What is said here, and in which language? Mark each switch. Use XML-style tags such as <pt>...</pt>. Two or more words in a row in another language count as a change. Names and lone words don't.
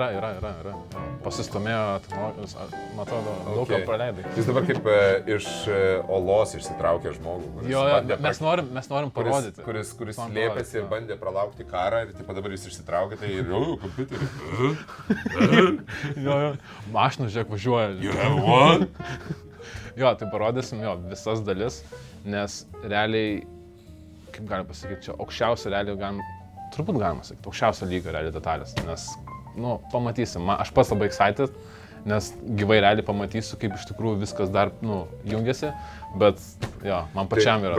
<lt>Pasistumėjo technologijos, man atrodo, daug ką praleidai. Jis dabar kaip iš olos išsitraukė žmogų. Jo, mes norim parodyti. Kuris slėpėsi ir bandė pralaukti karą ir dabar jis išsitraukė, tai ir kompiuterį. Jo, mašinų žiūrėk važiuoja.</lt> <en>You have one?</en> <lt>Jo, tai parodysim visas dalis, nes realiai, kaip galima pasakyti, čia aukščiausio realiai turbūt galima sakyti, aukščiausio lygio realiai detalės, nes pamatysim. Aš pats labai excited, nes gyvai realiai pamatysiu, kaip iš tikrųjų viskas dar, jungiasi, bet, man pačiam yra.</lt>